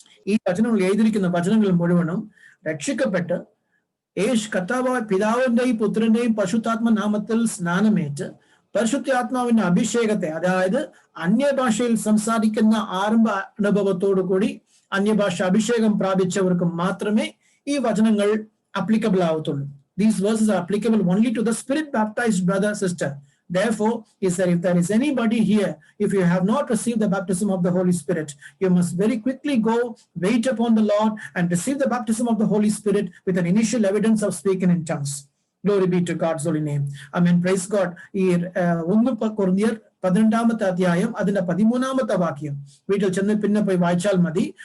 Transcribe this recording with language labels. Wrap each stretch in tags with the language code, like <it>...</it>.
<ml>ഈ വചനങ്ങൾ എഴുതിയിരിക്കുന്ന വചനങ്ങൾ മുഴുവനും രക്ഷിക്കപ്പെട്ട് കർത്താവായ പിതാവിന്റെയും പുത്രന്റെയും പരിശുദ്ധാത്മ നാമത്തിൽ സ്നാനമേറ്റ് പരിശുദ്ധാത്മാവിന്റെ അഭിഷേകത്തെ, അതായത് അന്യഭാഷയിൽ സംസാരിക്കുന്ന ആരംഭ അനുഭവത്തോടു കൂടി അന്യഭാഷ അഭിഷേകം പ്രാപിച്ചവർക്ക് മാത്രമേ ഈ വചനങ്ങൾ applicable ആവത്തുള്ളൂ.</ml> <en>These verses are applicable only to the spirit-baptized brother, sister. Therefore, he said, if there is anybody here, if you have not received the baptism of the Holy Spirit, you must very quickly go, wait upon the Lord, and receive the baptism of the Holy Spirit with an initial evidence of speaking in tongues. Glory be to God's holy name. Amen. Praise God.</en> <ml>ഈ 1 കൊരിന്ത്യർ 12-ാമത്തെ അധ്യായം അതിന്റെ 13-ാമത്തെ വാക്യം വീട്ടിൽ ചെന്ന് പിന്നെ പോയി വായിച്ചാൽ മതി.</ml>